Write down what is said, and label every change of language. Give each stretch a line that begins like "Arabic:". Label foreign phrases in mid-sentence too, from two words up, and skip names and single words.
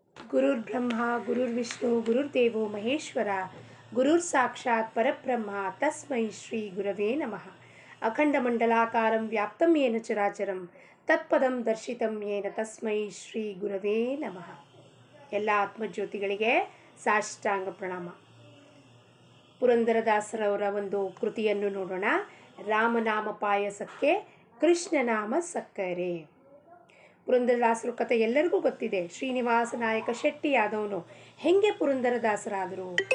Sanskrit: ಗುರುರ್ಬ್ರಹ್ಮ ಗುರುರ್ವಿಷ್ಣು ಗುರುರ್ದೇವೋ ಮಹೇಶ್ವರ ಗುರುರ್ ಸಾಕ್ಷಾತ್ ಪರಬ್ರಹ್ಮ ತಸ್ಮೈ ಶ್ರೀ ಗುರವೇ ನಮಃ. ಅಖಂಡಮಂಡಲಾಕಾರಂ ವ್ಯಾಪ್ತಂ ಯೇನ ಚರಾಚರಂ ತತ್ಪದಂ ದರ್ಶಿತಂ ಯೇನ ತಸ್ಮೈ ಶ್ರೀ ಗುರವೇ ನಮಃ.
Kannada: ಎಲ್ಲ ಆತ್ಮಜ್ಯೋತಿಗಳಿಗೆ ಸಾಷ್ಟಾಂಗ ಪ್ರಣಾಮ. ಪುರಂದರದಾಸರವರ ಒಂದು ಕೃತಿಯನ್ನು ನೋಡೋಣ. ರಾಮನಾಮ ಪಾಯಸಕ್ಕೆ ಕೃಷ್ಣನಾಮ ಸಕ್ಕರೆ. ಪುರಂದರದಾಸರ ಕಥೆ ಎಲ್ಲರಿಗೂ ಗೊತ್ತಿದೆ. ಶ್ರೀನಿವಾಸ ನಾಯಕ ಶೆಟ್ಟಿ ಆದವನು ಹೆಂಗೆ ಪುರಂದರದಾಸರಾದರು?